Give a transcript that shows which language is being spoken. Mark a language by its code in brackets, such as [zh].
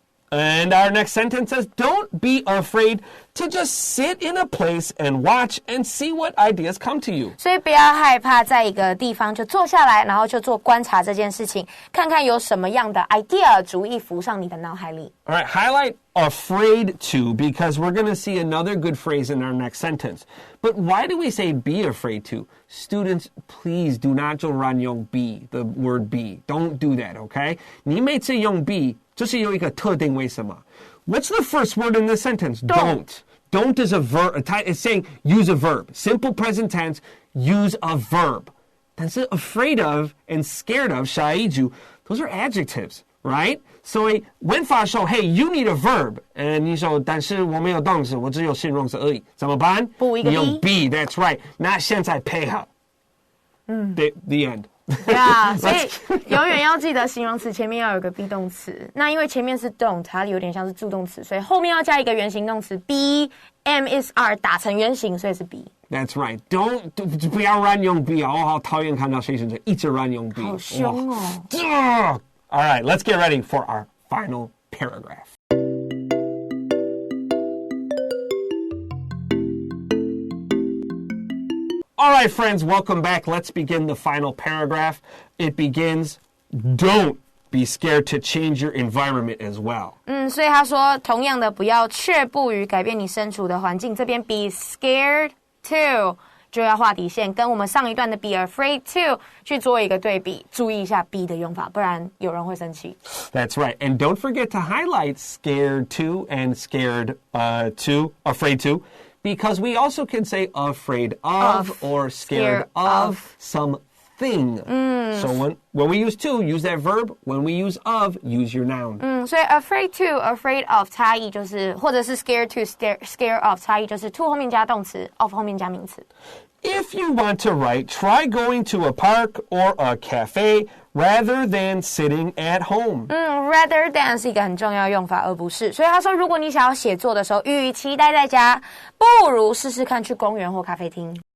[en] And our next sentence says, don't be afraid to just sit in a place and watch and see what ideas come to you. [zh] 所以不要害怕在一个地方就坐下来，然后就做观察这件事情，看看有什么样的 idea 主意浮上你的脑海里。 [en] All right, highlight afraid to because we're going to see another good phrase in our next sentence. But why do we say be afraid to? Students, please do not [zh] 就乱用 [en] be, the word be. Don't do that, okay? [zh] 你每次用 be 就是有一个特定为什么。 [en] What's the first word in this sentence? Don't. Don't is a verb. It's saying use a verb. Simple present tense, use a verb. [zh] 但是 [en] afraid of and scared of, [zh] 下一句, [en] those are adjectives, right? So [zh] 文法说 [en] hey, you need a verb. And [zh] 你说但是我没有动词，我只有形容词而已。怎么办？补一个 be. 你用 [en] be, that's right. [zh] 那现在配合。 [en] The end. [zh] 对啊，所以永远要记得形容词前面要有个 be 动词。那因为前面是 don't， 它有点像是助动词，所以后面要加一个原形动词 be am is are 打成原形，所以是 be。 [en] That's right. [zh] Don't 不要乱用 be 哦，好讨厌看到学生就一直乱用 be。好凶哦。 [en] All right, let's get ready for our final paragraph. All right, friends, welcome back. Let's begin the final paragraph. It begins, don't be scared to change your environment as well. [zh] 所以他说同样的不要却步于改变你身处的环境，这边 be scared to 就要画底线，跟我们上一段的 be afraid to 去做一个对比，注意一下 be 的用法，不然有人会生气。 [en] That's right. And don't forget to highlight scared to and scared to, afraid to, because we also can say afraid of or scared of something. So when we use to, use that verb. When we use of, use your noun. [zh] 所以 afraid to, afraid of 差异就是，或者是 scared to, scared of 差异就是 to 后面加动词 of 后面加名词。 [en] If you want to write, try going to a park or a cafe rather than sitting at home. [zh] Rather than 是一个很重要的用法，而不是。所以他说，如果你想要写作的时候，与其待在家，不如试试看去公园或咖啡厅。